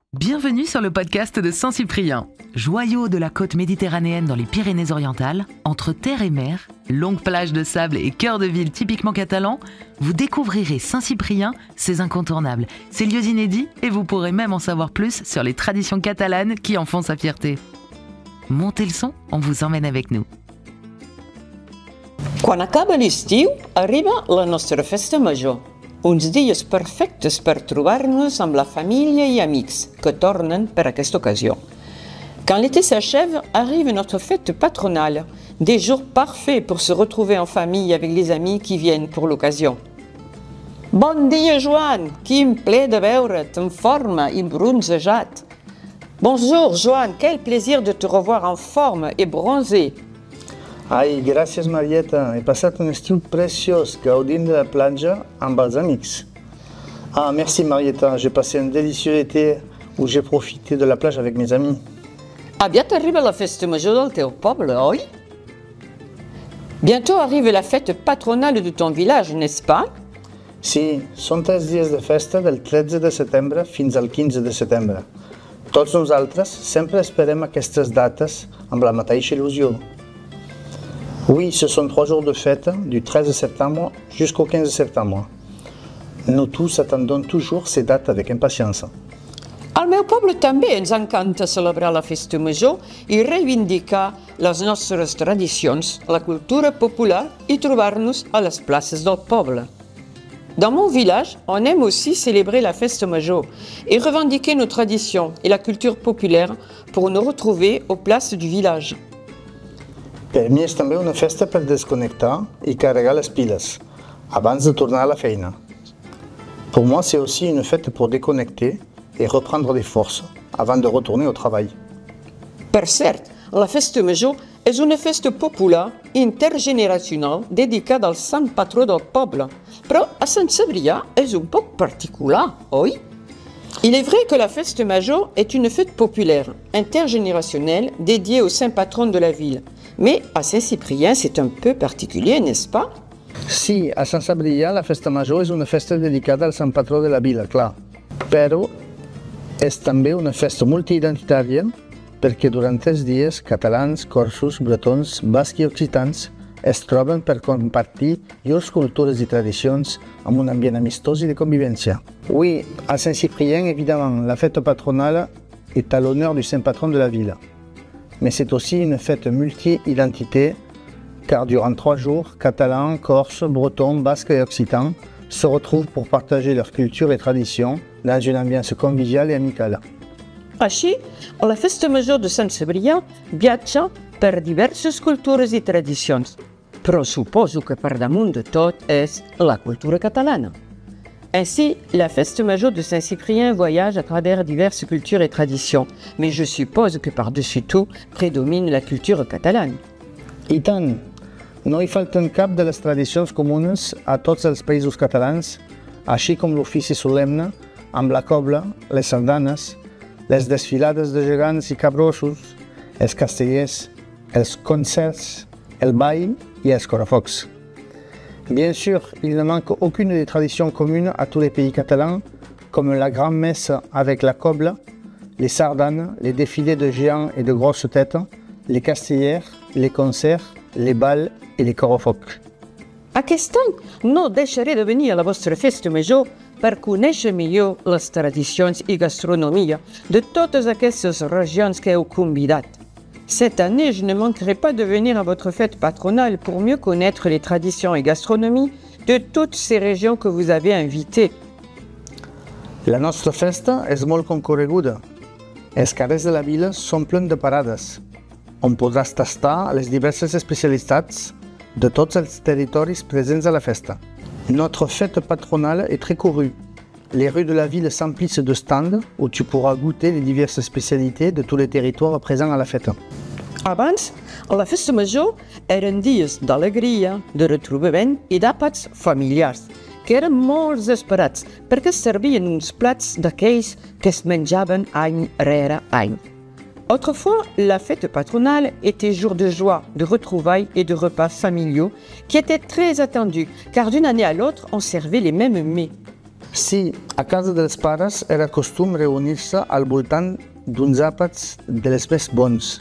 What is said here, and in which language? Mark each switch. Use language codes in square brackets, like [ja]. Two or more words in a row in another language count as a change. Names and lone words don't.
[fr] Bienvenue sur le podcast de Saint-Cyprien. Joyau de la côte méditerranéenne dans les Pyrénées-Orientales, entre terre et mer, longues plages de sable et cœur de ville typiquement catalan, vous découvrirez Saint-Cyprien, ses incontournables, ses lieux inédits et vous pourrez même en savoir plus sur les traditions catalanes qui en font sa fierté. Montez le son, on vous emmène avec nous. [ca] Quan acaba l'estiu, arriba la nostra festa major. Uns dies perfectes per trobar-nos amb la família i amics que tornen per aquesta ocasió. [fr] Quand l'été s'achève, arrive notre fête patronale, des jours parfaits pour se retrouver en famille avec les amis qui viennent pour l'occasion. [ca] Bon dia, Joan! Quin ple de veure't en forma i bronzejat! [fr] Bonjour, Joan! Quel plaisir de te revoir en forme et bronzé! [ca] Ai, gràcies Marieta, he passat un estiu preciós gaudint de la platja amb els amics. [fr] Ah, merci Marieta, j'ai passé un délicieux été où j'ai profité de la plage avec mes amis. [ca] Aviat arriba la festa major del teu poble, oi? [fr] Bientôt arrive la fête patronale de ton village, n'est-ce pas? [ca] Sí, són 3 dies de festa del 13 de setembre fins al 15 de setembre. Tots nosaltres sempre esperem aquestes dates amb la mateixa il·lusió. [fr] Oui, ce sont 3 jours de fête, du 13 septembre jusqu'au 15 septembre. Nous tous attendons toujours ces dates avec impatience. [ca] Al meu poble també ens encanta celebrar la festa major i reivindicar les nostres tradicions, la cultura popular i trobar-nos a les places del poble. [fr] Dans mon village, on aime aussi célébrer la [ca] festa major [fr] et revendiquer nos traditions et la culture populaire pour nous retrouver aux places du village. [ca] Per mi és també una festa per desconnectar i carregar les piles, abans de tornar a la feina. [fr] Pour moi, c'est aussi une fête pour déconnecter et reprendre des forces avant de retourner au travail. [ca] Per cert, la festa major és una festa popular intergeneracional dedicada al sant patró del poble, però a Sant Cebrià és un poc particular, oi? [fr] Il est vrai que la [ca] festa major [fr] est une fête populaire, intergénérationnelle, dédiée au saint patron de la ville. Mais à Saint-Cyprien, c'est un peu particulier, n'est-ce pas? [ca] Sí, a Sant Cebrià la festa major és una festa dedicada al sant patró de la vila, clar. Però és també una festa multiidentitària perquè durant 3 dies catalans, corsos, bretons, bascs i occitans es troben per compartir llurs cultures i tradicions amb un ambient amistós i de convivència. [fr] Oui, à Saint-Cyprien, évidemment, la fête patronale est à l'honneur du saint patron de la ville. Mais c'est aussi une fête multi-identité, car durant 3 jours, catalans, corses, bretons, basques et occitans se retrouvent pour partager leur culture et traditions dans une ambiance conviviale et amicale. [ca] Així, la festa major de Sant Cebrià viatja per diverses cultures i tradicions, però suposo que per damunt de tot és la cultura catalana. [fr] Ainsi, la [ca] festa major [fr] de Saint-Cyprien voyage à travers diverses cultures et traditions, mais je suppose que par-dessus tout prédomine la culture catalane. [ca] I tant! No hi falten cap de les tradicions comunes a tots els països catalans, així com l'ofici solemne, amb la cobla, les sardanes, les desfilades de gegants i capgrossos, els castellers, els concerts, el ball i els correfocs. [fr] Bien sûr, il ne manque aucune des traditions communes à tous les pays catalans, comme la grand-messe avec la cobla, les sardanes, les défilés de géants et de grosses têtes, les castellers, les concerts, les balls et les correfocs. [ca] Aquest any no deixaré de venir a la vostra festa major per conèixer millor les tradicions i gastronomia de totes aquestes regions que heu convidat. [fr] Cette année, je ne manquerai pas de venir à votre fête patronale pour mieux connaître les traditions et gastronomies de toutes ces régions que vous avez invitées. [ca] La nostra festa és molt concorreguda. Els carrers de la vila són plens de parades, on podràs tastar les diverses especialitats de tots els territoris presents a la festa. [fr] Notre fête patronale est très courue. Les rues de la ville s'emplissent de stands où tu pourras goûter les diverses spécialités de tous les territoires présents à la fête. [ca] Abans, la festa major eren dies d'alegria, de retrobament i d'àpats familiars, que eren molt esperats perquè servien uns plats d'aquells que es menjaven any rere any. [fr] Autrefois, la fête patronale était jour de joie, de retrouvailles et de repas familiaux qui étaient très attendus, car d'une année à l'autre, on servait les mêmes mets. [ca] Sí, a casa dels pares era costum reunir-se al voltant d'uns àpats dels més bons.